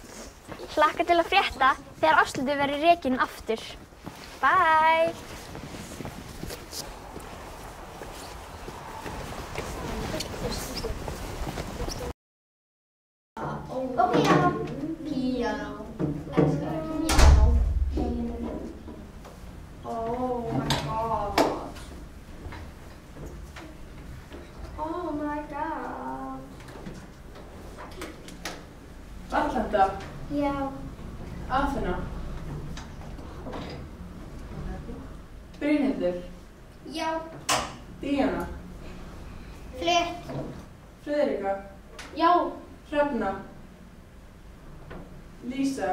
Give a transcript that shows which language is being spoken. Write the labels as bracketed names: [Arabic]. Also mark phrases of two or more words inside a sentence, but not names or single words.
[Icelandic] Hlakka til að frétta þegar Ásthildur verður rekin aftur. Bye! Og píanó. Píanó. Elskar píanó. [English] Oh my god. Oh my god. [Icelandic] Atlanta. Já. Aþena. Brynhildur. Já. Díana. Flutt. Friðrika. Já. Hrefna. Lísa.